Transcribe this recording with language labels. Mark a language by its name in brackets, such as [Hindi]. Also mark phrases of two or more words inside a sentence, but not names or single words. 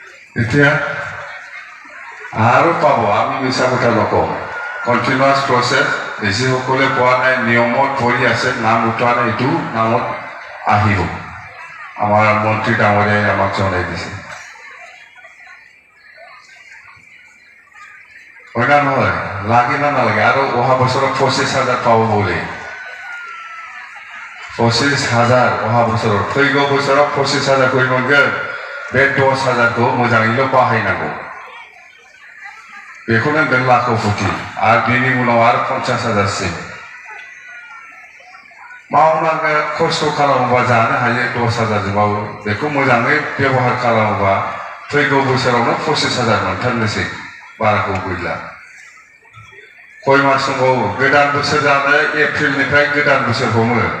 [Assamese] এতিয়া আৰু পাব আমি মিছা কথা নকওঁ [English] continuous process [Assamese] যিসকলে পোৱা নাই নিয়মত পৰি আছে নাম উঠোৱা নাই এইটো নামত আহিব আমাৰ মন্ত্ৰী ডাঙৰীয়াই আমাক জনাই দিছে হয় না নহয় লাগে না নালাগে আৰু অহা বছৰত 25,000 পাব বুলি 25,000 অহা বছৰত [Bodo] फैगौ बोसोराव 25,000 खौ मोनगोन बे 10,000 खौ मोजाङैल' बाहायनांगौ बेखौनो होनगोन लाखोपति आरो बेनि उनाव आरो 50,000 सिम मावनांगोन खस्थ' खालामोबा जानो हायो 10,000 जोंबाबो बेखौ मोजाङै बेबहार खालामोबा फैगौ बोसोरावनो 25,000 मोनथारनोसै बाराखौ गैला खय मास दंबावो गोदान बोसोर जानो एप्रिलनिफ्राय गोदान बोसोर हमो